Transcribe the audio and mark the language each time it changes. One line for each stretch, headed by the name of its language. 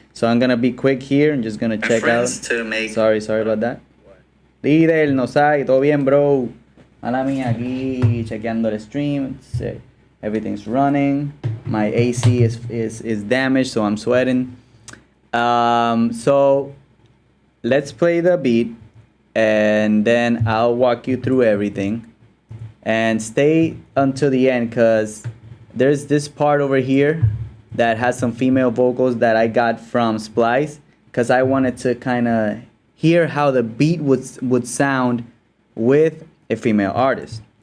English: So I'm gonna be quick here and just gonna check out. Sorry about that.
Spanish: Líder, no sabe, todo bien, bro. Mala mía, aquí chequeando el stream.
English: Everything's running. My AC is damaged, so I'm sweating. So let's play the beat, and then I'll walk you through everything. And stay until the end, because there's this part over here that has some female vocals that I got from Splice, because I wanted to kind of hear how the beat would sound with a female artist.